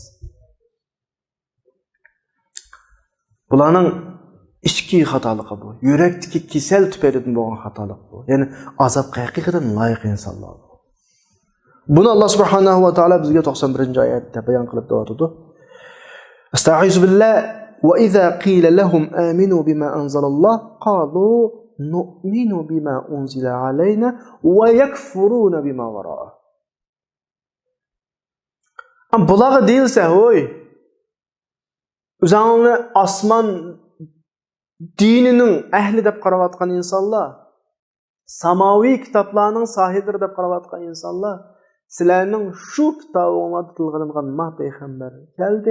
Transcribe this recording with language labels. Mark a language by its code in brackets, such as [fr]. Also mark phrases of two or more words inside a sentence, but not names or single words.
[uz] Bularning ichki xatoligi bu. Yurakdagi kasal tufaylidan bo'lgan xatolik bu. Ya'ni azob haqiqatan loyiq insonlar. Buni Alloh [ar] سبحانه وتعالى [uz] bizga 91-oyatda bayon qilib berdi. [ar] أستعيذ بالله وإذا قيل لهم آمنوا بما أنزل الله قالوا نؤمن بما أنزل علينا ويكفرون بما وراء. [uz] Bularga deyilsa, hoy, o'zingni osmon dinining ahli deb qarayotgan insonlar, samoviy kitoblarning sohiblari deb qarayotgan insonlar, sizlarning shu kitobingizda tilg'ilingan ma payg'ambar keldi.